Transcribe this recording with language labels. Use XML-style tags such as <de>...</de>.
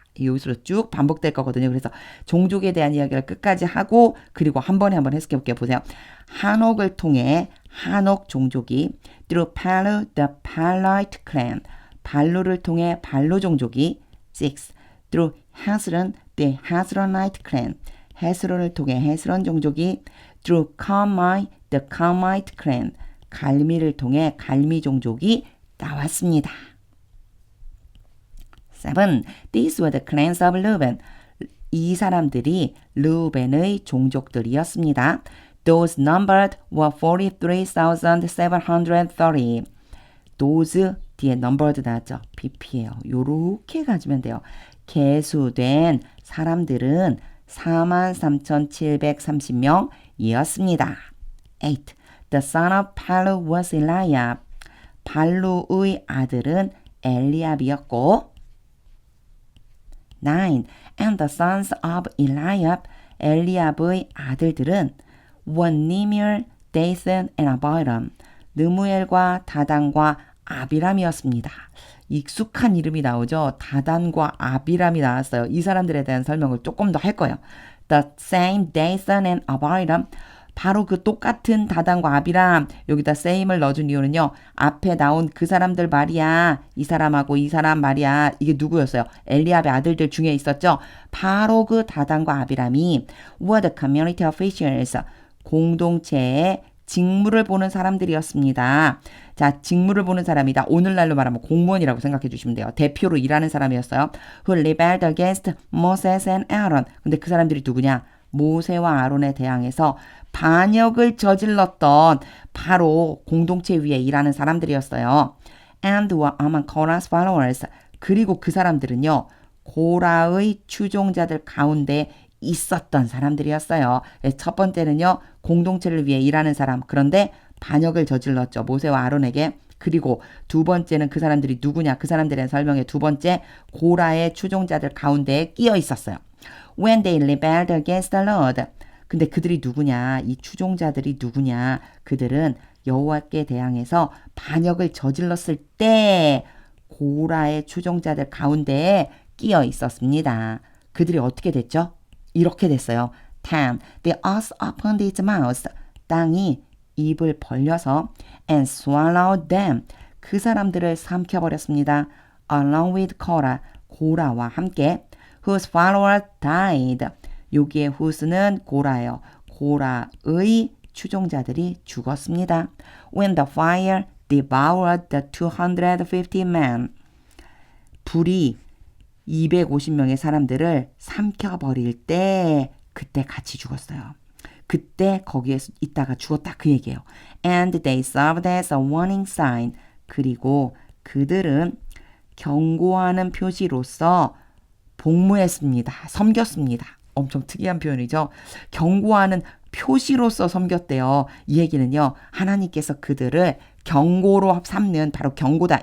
<ko>여기서 쭉 반복될 거거든요. 그래서 종족에 대한 이야기를 끝까지 하고 그리고 한 번에 한번 해석해 볼게요. 보세요. 한옥을 통해 한옥 종족이</ko> <en>through Palu, the Palite clan,</en> <ko>발루를 통해 발루 종족이 6.</ko> <en>through Hezron, the Hezronite clan,</en> <ko>헤스론을 통해 헤스론 종족이</ko> <en>through Carmi, the Carmite clan,</en> <ko>갈미를 통해 갈미 종족이 나왔습니다.</ko> <en>7. These were the clans of Reuben.</en> <ko>이 사람들이 르우벤의 종족들이었습니다.</ko> <en>Those numbered were 43,730.</en> <ko>Those 뒤에 numbered 나왔죠. BP예요. 요렇게 가지면 돼요. 계수된 사람들은 43,730명이었습니다. 8.</ko> <en>The son of Palu was Eliab.</en> <ko>발루의 아들은 엘리압이었고 9.</ko> <en>And the sons of Eliab,</en> <ko>엘리압의 아들들은</ko> <en>were Nimir, Dathan, and Abiram,</en> <ko>느무엘과 다단과 아비람이었습니다. 익숙한 이름이 나오죠. 다단과 아비람이 나왔어요. 이 사람들에 대한 설명을 조금 더 할 거예요.</ko> <en>The same Dathan and Abiram,</en> <ko>바로 그 똑같은 다단과 아비람, 여기다 same을 넣어준 이유는요. 앞에 나온 그 사람들 말이야. 이 사람하고 이 사람 말이야. 이게 누구였어요? 엘리압의 아들들 중에 있었죠. 바로 그 다단과 아비람이</ko> <en>were the community officials,</en> <ko>공동체의 직무를 보는 사람들이었습니다. 자, 직무를 보는 사람이다. 오늘날로 말하면 공무원이라고 생각해 주시면 돼요. 대표로 일하는 사람이었어요.</ko> <en>Who rebelled against Moses and Aaron.</en> <ko>근데 그 사람들이 누구냐? 모세와 아론에 대항해서 반역을 저질렀던 바로 공동체 위에 일하는 사람들이었어요.</ko> <en>And were among Korah's followers.</en> <ko>그리고 그 사람들은요. 고라의 추종자들 가운데 있었던 사람들이었어요. 첫 번째는요. 공동체를 위해 일하는 사람. 그런데 반역을 저질렀죠. 모세와 아론에게. 그리고 두 번째는 그 사람들이 누구냐. 그 사람들의 설명에 두 번째 고라의 추종자들 가운데에 끼어 있었어요.</ko> <en>When they rebelled against the Lord.</en> <ko>근데 그들이 누구냐? 이 추종자들이 누구냐? 그들은 여호와께 대항해서 반역을 저질렀을 때 고라의 추종자들 가운데에 끼어 있었습니다. 그들이 어떻게 됐죠? 이렇게 됐어요. 10.</ko> <en>The earth opened its mouth.</en> <ko>땅이 입을 벌려서</ko> <en>and swallowed them.</en> <ko>그 사람들을 삼켜버렸습니다.</ko> <en>Along with Korah.</en> <ko>고라와 함께</ko> <en>whose followers died.</en> <ko>여기에 whose는 고라예요. 고라의 추종자들이 죽었습니다.</ko> <en>When the fire devoured the 250 men.</en> <ko>불이 250명의 사람들을 삼켜버릴 때 그때 같이 죽었어요. 그때 거기에 있다가 죽었다 그 얘기예요.</ko> <en>And they served as a warning sign.</en> <ko>그리고 그들은 경고하는 표시로서 복무했습니다. 섬겼습니다. 엄청 특이한 표현이죠. 경고하는 표시로서 섬겼대요. 이 얘기는요. 하나님께서 그들을 경고로 삼는 바로 경고다.</ko>